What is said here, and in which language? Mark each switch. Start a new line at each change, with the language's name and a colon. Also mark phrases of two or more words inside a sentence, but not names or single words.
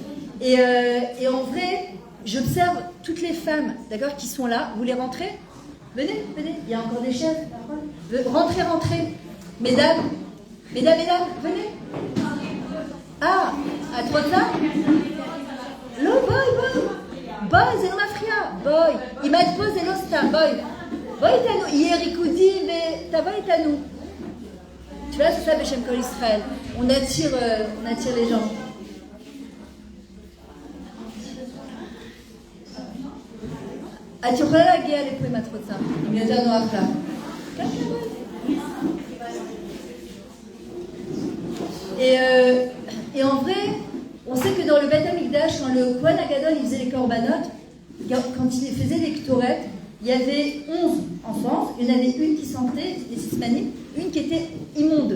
French: Et en vrai, j'observe toutes les femmes, d'accord, qui sont là. Vous les rentrez? Venez, il y a encore des chefs. Rentrez. Mesdames, venez. Ah, à toi de là?
Hebrew: לא, בואי, זה לא מפריע, בואי. אם את פה זה לא סתם, בואי איתנו, יהיה ריקודים ותבואי איתנו.
French: Tu vois, c'est ça,
Hebrew: בשם כל ישראל.
French: On attire les gens.
Hebrew: את יכולה להגיע לפה אם את רוצה, אם יותר נוח לך. כן,
French: Et en vrai, on sait que dans le Beth Amikdash, quand le
Hebrew: כהן הגדול
French: il faisait les korbanot, quand il faisait les ktoret, il y avait 11 enfants, il y en avait une qui sentait, les sismanites, une qui était immonde.